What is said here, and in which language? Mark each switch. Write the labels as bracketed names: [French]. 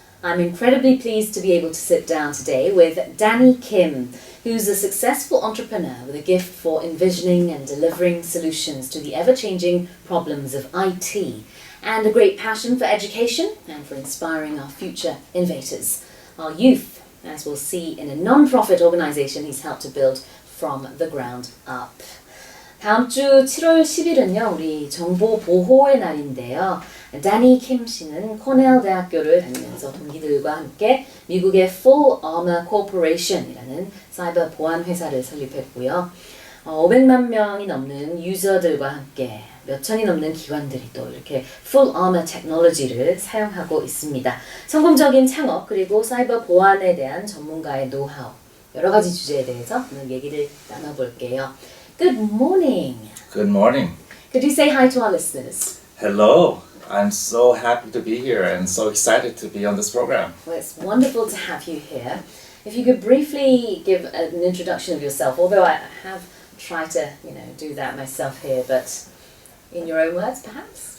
[English] I'm incredibly pleased to be able to sit down today with Danny Kim, who's a successful entrepreneur with a gift for envisioning and delivering solutions to the ever-changing problems of IT, and a great passion for education and for inspiring our future innovators, our youth, as we'll see in a non-profit organization he's helped to build from the ground up. [Korean] 다음 주 7월 10일은요, 우리 정보 보호의 날인데요. 다니 킴 씨는 코넬 대학교를 다니면서 동기들과 함께 미국의 FullArmor Corporation이라는 사이버 보안 회사를 설립했고요. 500만 명이 넘는 유저들과 함께 몇 천이 넘는 기관들이 또 이렇게 FullArmor 테크놀로지를 사용하고 있습니다. 성공적인 창업 그리고 사이버 보안에 대한 전문가의 노하우, 여러 가지 주제에 대해서 오늘 얘기를 나눠볼게요. [English] Good morning. Good morning. Could you say hi to our listeners? Hello. I'm so happy to be here and so excited to be on this program. Well, it's wonderful to have you here. If you could briefly give an introduction of yourself, although I have tried to, do that myself here, but in your own words, perhaps?